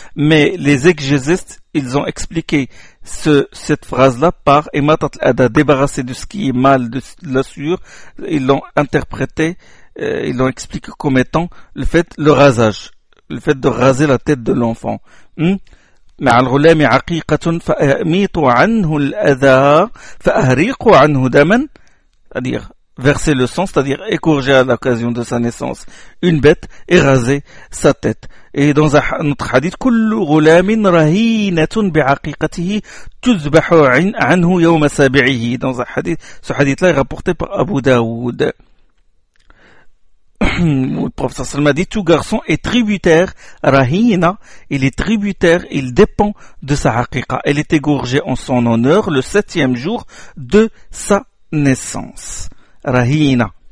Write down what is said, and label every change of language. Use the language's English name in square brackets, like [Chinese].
[French] Mais les exégètes, ils ont expliqué cette phrase-là par imatat al-ada, débarrasser de ce qui est mal de la souillure. Ils l'ont interprété ils l'ont expliqué comme étant le fait, le rasage, le fait de raser la tête de l'enfant. [Arabic] مع الغلام عقيقة فأميط عنه الأذى فأهريق عنه دما. [French] C'est-à-dire verser le sang, c'est-à-dire égorger à l'occasion de sa naissance une bête et raser sa tête. Et dans un autre hadith, [Arabic] كل غلام رهينة بعقيقته تذبح عنه يوم سابعه. [French] Dans un hadith, ce hadith-là est rapporté par Abu Dawood. Le professeur Salma dit, tout garçon est tributaire, rahina, il est tributaire, il dépend de sa haqiqa. Elle est égorgée en son honneur le septième jour de sa naissance. Rahina.